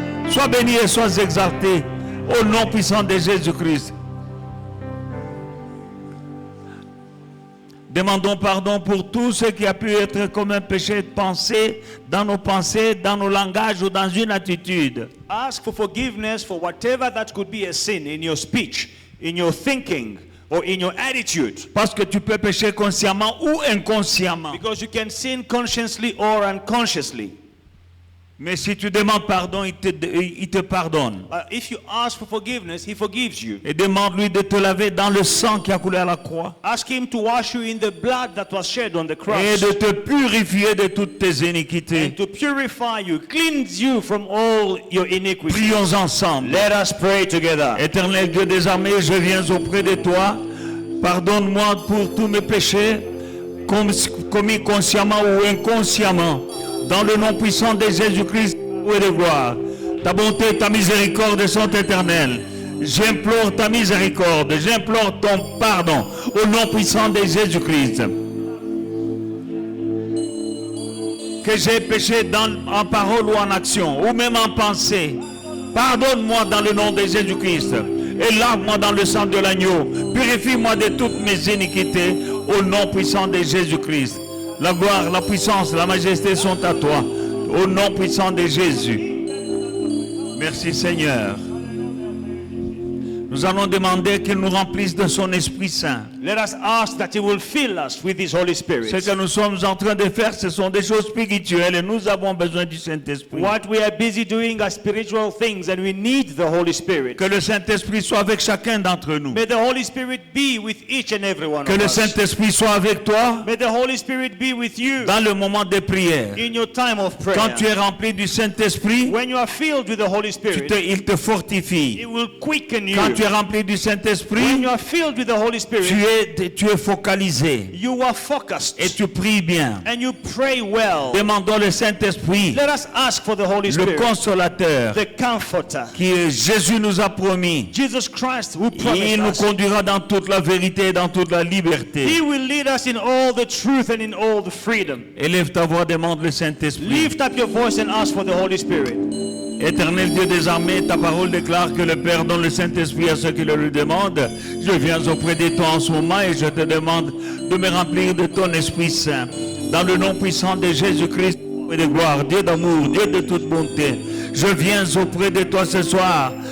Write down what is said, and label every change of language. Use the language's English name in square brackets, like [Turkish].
[French] Sois béni et sois exalté au nom puissant de Jésus-Christ. Demandons pardon pour tout ce qui a pu être comme un péché de pensée, dans nos langages ou dans une attitude. [English] Ask for forgiveness for whatever that could be a sin in your speech, in your thinking, or in your attitude. [French] Parce que tu peux pécher consciemment ou inconsciemment. [English] Because you can sin consciously or unconsciously. [French] Mais si tu demandes pardon, il te pardonne. [English] If you ask for forgiveness, he forgives you. [French] Et demande-lui de te laver dans le sang qui a coulé à la croix. [English] Ask him to wash you in the blood that was shed on the cross. [French] Et de te purifier de toutes tes [English] And [French] iniquités. [English] to purify you, cleanse you from all your iniquities. [French] Prions ensemble. [English] Let us pray together. [French] Éternel Dieu des armées, je viens auprès de toi. Pardonne-moi pour tous mes péchés, commis consciemment ou inconsciemment. Dans le nom puissant de Jésus-Christ et de gloire. Ta bonté et ta miséricorde sont éternelles. J'implore ta miséricorde, j'implore ton pardon au nom puissant de Jésus-Christ. Que j'ai péché en parole ou en action, ou même en pensée. Pardonne-moi dans le nom de Jésus-Christ. Et lave-moi dans le sang de l'agneau. Purifie-moi de toutes mes iniquités au nom puissant de Jésus-Christ. La gloire, la puissance, la majesté sont à toi. Au nom puissant de Jésus. Merci Seigneur. Nous allons demander qu'il nous remplisse de son Esprit Saint. [English] Let us ask that he will fill us with his Holy Spirit. [French] Ce que nous sommes en train de faire, ce sont des choses spirituelles et nous avons besoin du Saint-Esprit. [English] What we are busy doing are spiritual things and we need the Holy Spirit. [French] Que le Saint-Esprit soit avec chacun d'entre nous. [English] May the Holy Spirit be with each and every one [French] Que [English] of [French] le [English] us. [French] Saint-Esprit soit avec toi [English] May the Holy Spirit be with you [French] dans le moment de prière. [English] in your time of prayer. [French] Quand tu es rempli du Saint-Esprit, [English] When you are filled with the Holy Spirit, [French] il te fortifie. [English] it will quicken you. [French] Quand tu es rempli du [English] When [French] Saint-Esprit, [English] you are filled with the Holy Spirit, [French] tu es focalisé [English] you are focused [French] et tu pries bien. [English] and you pray well. [French] Demandons le Saint-Esprit, [English] Let us ask for the Holy [French] le [English] Spirit, [French] consolateur, [English] the Comforter. [French] qui Jésus nous a promis. [English] Jesus Christ who [French] Il [English] promised [French] nous [English] us. [French] conduira dans toute la vérité et dans toute la liberté. [English] He will lead us in all the truth and in all the freedom. [French] Élève ta voix, demande le Saint-Esprit. [English] Lift up your voice and ask for the Holy Spirit. [French] Éternel Dieu des armées, ta parole déclare que le Père donne le Saint-Esprit à ceux qui le lui demandent. Je viens auprès de toi en ce moment et je te demande de me remplir de ton Esprit Saint. Dans le nom puissant de Jésus-Christ et de gloire, Dieu d'amour, Dieu de toute bonté, je viens auprès de toi ce soir.